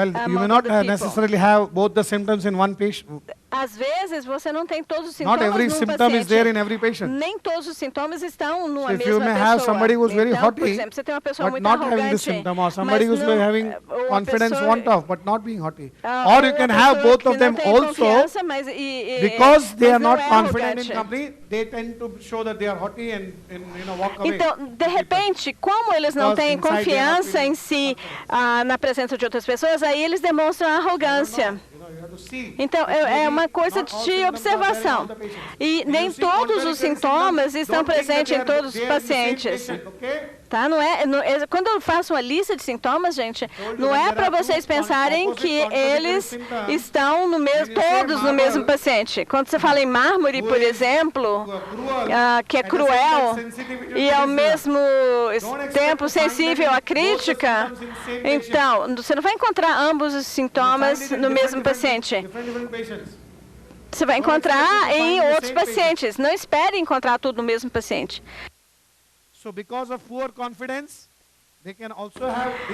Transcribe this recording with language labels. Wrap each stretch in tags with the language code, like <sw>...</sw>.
<en>Well, you may not necessarily have both the symptoms in one patient.</en> <pt>Às vezes você não tem todos os sintomas num paciente.</pt> <en>Not every symptom is there in every patient.</en> <pt>Nem todos os sintomas estão numa mesma pessoa.</pt> <en>Have somebody who's very haughty,</en> <pt>por exemplo, você tem uma pessoa</pt> <en>but</en> <pt>muito</pt> <en>not having the symptom, or somebody who's having confidence, want of, but not being haughty. Or you can have both of them also, because they are not confident in company, they tend to show that they are haughty and walk away.</en> <pt>Então, de repente, como eles não têm confiança em si na presença de outras pessoas, aí eles demonstram arrogância. Então, é uma coisa de observação. E nem todos os sintomas estão presentes em todos os pacientes. Tá? Quando eu faço uma lista de sintomas, gente, não é para vocês pensarem que eles estão todos no mesmo paciente. Quando você fala em mármore, por exemplo, que é cruel e ao mesmo tempo sensível à crítica, então, você não vai encontrar ambos os sintomas no mesmo paciente. Você vai encontrar em outros pacientes. Não espere encontrar tudo no mesmo paciente.</pt> <en>So because of poor confidence, they can also have</en>